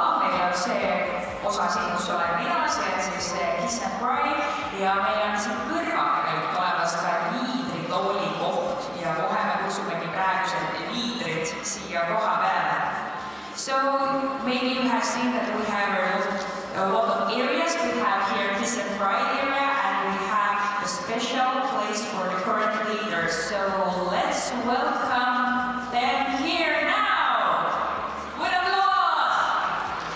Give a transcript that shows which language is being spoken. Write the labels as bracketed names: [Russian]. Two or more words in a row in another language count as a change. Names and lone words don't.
[Estonian] Meil on see osa siin, kus olen mina, see on siis Kiss and Cry ja meil on siin kõrvaga olemas ka liidritooli koht ja kohe me kutsumegi praegused liidrid siia koha peale. [English] So maybe you have seen that we have a lot of areas. We have here Kiss and Cry area and we have a special place for the current leaders. So let's welcome them here now with applause.